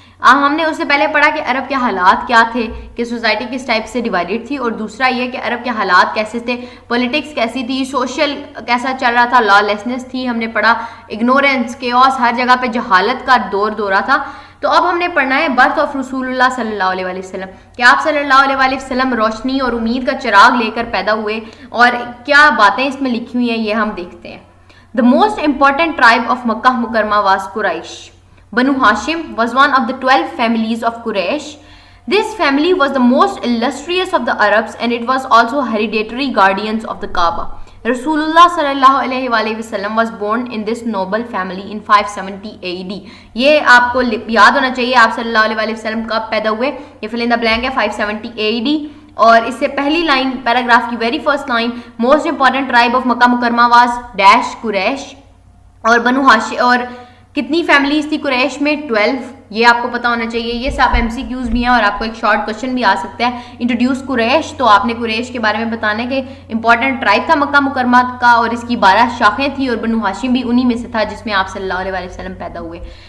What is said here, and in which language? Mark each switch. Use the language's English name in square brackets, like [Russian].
[Urdu] ہم نے اس سے پہلے پڑھا کہ عرب کے حالات کیا تھے, کہ سوسائٹی کس ٹائپ سے ڈیوائڈیڈ تھی, اور دوسرا یہ کہ عرب کے حالات کیسے تھے, پولیٹکس کیسی تھی, سوشل کیسا چل رہا تھا, لا لیسنس تھی, ہم نے پڑھا اگنورینس, کیوس, ہر جگہ پہ جہالت کا دورہ تھا. تو اب ہم نے پڑھنا ہے برتھ آف رسول اللہ صلی اللہ علیہ وآلہ وسلم, کہ آپ صلی اللہ علیہ وآلہ وسلم روشنی اور امید کا چراغ لے کر پیدا ہوئے, اور کیا باتیں اس میں لکھی ہوئی ہیں یہ ہم دیکھتے ہیں. [English] The most important tribe of Makkah Mukarramah was Quraysh. Banu Hashim was one of the 12 families of Quraysh. This family was the most illustrious of the Arabs, and it was also hereditary guardians of the Kaaba. Rasulullah sallallahu alayhi wa sallam was born in this noble family in 570 AD. [Urdu] یہ آپ کو یاد ہونا چاہیے آپ صلی اللہ علیہ وسلم کب پیدا ہوئے. یہ fill in the blank ہے 570 AD. اور اس سے پہلی لائن پیراگراف کی very first line, [English] Most important tribe of Makkah Mukarramah was dash Quraysh. [Urdu] اور بنو ہاشم, اور کتنی فیملیز تھی قریش میں؟ 12. یہ آپ کو پتا ہونا چاہیے. یہ سب ایم سی کیوز بھی ہیں, اور آپ کو ایک شارٹ کوشچن بھی آ سکتا ہے, انٹروڈیوس قریش, تو آپ نے قریش کے بارے میں بتانا ہے کہ امپورٹنٹ ٹرائب تھا مکہ مکرمہ کا, اور اس کی 12 شاخیں تھیں, اور بنو ہاشم بھی انہی میں سے تھا جس میں آپ صلی اللہ علیہ وسلم پیدا ہوئے.